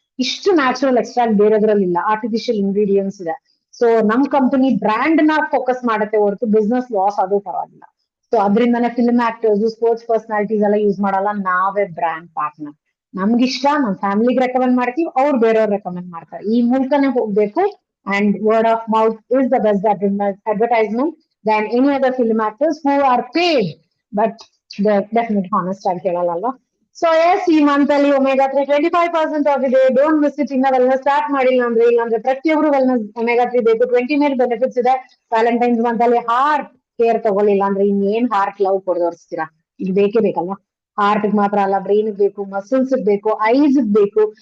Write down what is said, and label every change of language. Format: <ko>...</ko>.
<kn>ಇಷ್ಟು natural extract ಬೇರೆದ್ರಲ್ಲಿಲ್ಲ, artificial ingredients ಇದೆ. So ನಮ್ ಕಂಪನಿ ಬ್ರ್ಯಾಂಡ್ ನ ಫೋಕಸ್ ಮಾಡುತ್ತೆ ಹೊರತು ಬಿಸ್ನೆಸ್ ಲಾಸ್ ಅದು ಪರವಾಗಿಲ್ಲ. So ಅದರಿಂದಾನೆ film actors, sports personalities ಎಲ್ಲ ಯೂಸ್ ಮಾಡಲ್ಲ, ನಾವೇ ಬ್ರ್ಯಾಂಡ್ ಪಾರ್ಟ್ನರ್. ನಮ್ಗಿಷ್ಟ, ನಮ್ ಫ್ಯಾಮಿಲಿಗೆ ರೆಕಮೆಂಡ್ ಮಾಡ್ತೀವಿ, ಅವ್ರು ಬೇರೆಯವ್ರು ರೆಕಮೆಂಡ್ ಮಾಡ್ತಾರೆ. ಈ ಮೂಲಕನೇ ಹೋಗ್ಬೇಕು.</kn> <en>and word of mouth is the best advertisement than any other film actors who are paid, but they're definitely honest</en> <kn>ಆಗಿ ಹೇಳಲ್ಲ. ಸೊ ಎಸ್, ಈ ಮಂತ್ ಅಲ್ಲಿ ಒಮೆಗಾ 3 25% ಆಫ್ ಇದೆ.</kn> <en>Don't miss it.</en> <kn>ಇನ್ನ ವೆಲ್ನೆಸ್ ಸ್ಟಾರ್ಟ್ ಮಾಡಿಲ್ಲ ಅಂದ್ರೆ, ಇಲ್ಲಾಂದ್ರೆ ಪ್ರತಿಯೊಬ್ರು ವೆಲ್ನೆಸ್ ಒಮೆಗಾ 3 ಬೇಕು. 20 ಮೇಲೆ ಬೆನಿಫಿಟ್ಸ್ ಇದೆ. ವ್ಯಾಲೆಂಟೈನ್ಸ್ ಮಂತ್ ಅಲ್ಲಿ ಹಾರ್ಟ್ ಕೇರ್ ತಗೊಳ್ಳಿಲ್ಲ ಅಂದ್ರೆ ಇನ್ನೇನ್ ಹಾರ್ಟ್ ಲವ್ ಕೊಡೋರ್ಸ್ತೀರಾ? ಇದು ಬೇಕೇ ಬೇಕಲ್ಲ. ಹಾರ್ಟ್ ಮಾತ್ರ ಅಲ್ಲ, ಬ್ರೈನ್ ಬೇಕು, ಮಸಲ್ಸ್ ಬೇಕು, ಐಸ್ ಬೇಕು.</kn>